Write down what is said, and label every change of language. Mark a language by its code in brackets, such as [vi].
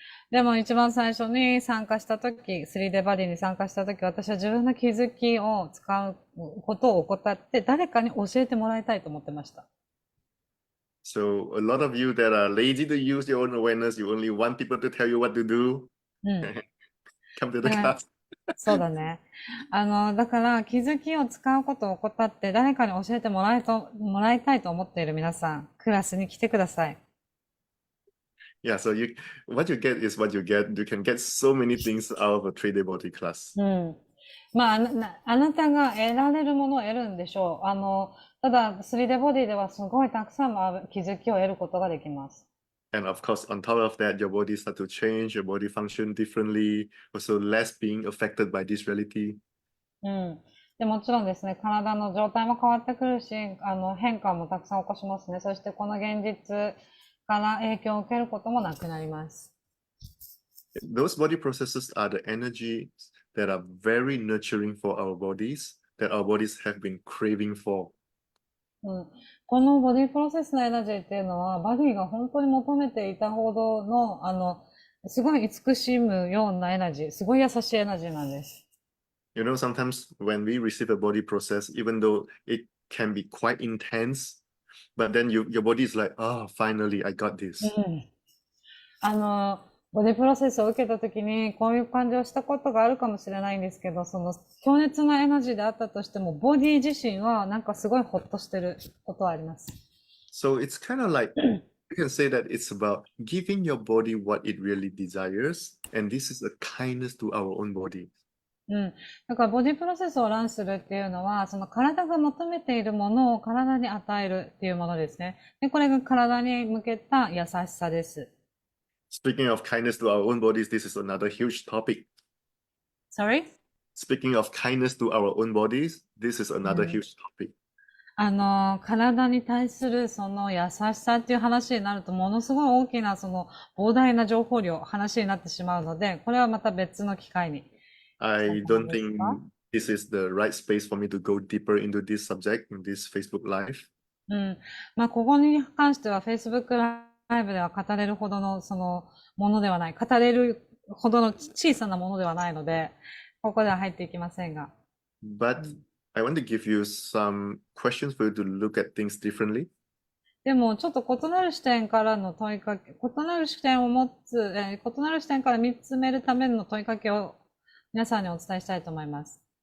[ja] でも一番最初に参加したとき、3D バディに参加したとき、私は自分の気づきを使うことを怠って、誰かに教えてもらいたいと思ってました。 [en] So a lot of you that are lazy to use your own awareness, you only want people to tell you what to do. Come to the class. [ja] そうだね。だから気づきを使うことを怠って誰かに教えてもらいたいと思っている皆さん、クラスに来てください。 [en] Yeah, so what you get is what you get. You can get so many things out of a 3D body class. [ja] まあ、あなたが得られるものを得るんでしょう。ただ、3D ボディではすごいたくさんの気づきを得ることができます。 [en] And of course, on top of that, your body start to change, your body function differently, also less being affected by this reality. [ja] でもちろんですね、体の状態も変わってくるし、変化もたくさん起こしますね。そしてこの現実から影響を受けることもなくなります。 [en] Those body processes are the energies that are very nurturing for our bodies, that our bodies have been craving for. [ja] このボディプロセスのエナジーっていうのは、バディが本当に求めていたほどの、すごい慈しむようなエナジー、すごい優しいエナジーなんです。 [en] You know, sometimes when we receive a body process, even though it can be quite intense, but then your body is like, oh, finally, I got this. [ja] うん。ボディプロセスを受けたときに、こういう感じをしたことがあるかもしれないんですけど、その強烈なエナジーであったとしても、ボディ自身はなんかすごいホッとしてることはあります。 [en] So it's kind of like you can say that it's about giving your body what it really desires, and this is a kindness to our own body. [ja] うん。だからボディプロセスをランするっていうのは、その体が求めているものを体に与えるっていうものですね。で、これが体に向けた優しさです。 [en] Speaking of kindness to our own bodies, this is another huge topic. Sorry? Speaking of kindness to our own bodies, this is another huge topic. [ja] 体に対するその優しさっていう話になると、ものすごい大きなその膨大な情報量、話になってしまうので、これはまた別の機会に。 [en] I don't think this is the right space for me to go deeper into this subject in this Facebook Live. [ja] うん。まあ、ここに関しては Facebook ライブでは語れるほどのそのものではない。語れるほどの小さなものではないので、ここでは入っていきませんが。 [en] But I want to give you some questions for you to look at things differently. [ja] でも、ちょっと異なる視点からの問いかけ、異なる視点を持つ、異なる視点から見つめるための問いかけを皆さんにお伝えしたいと思います。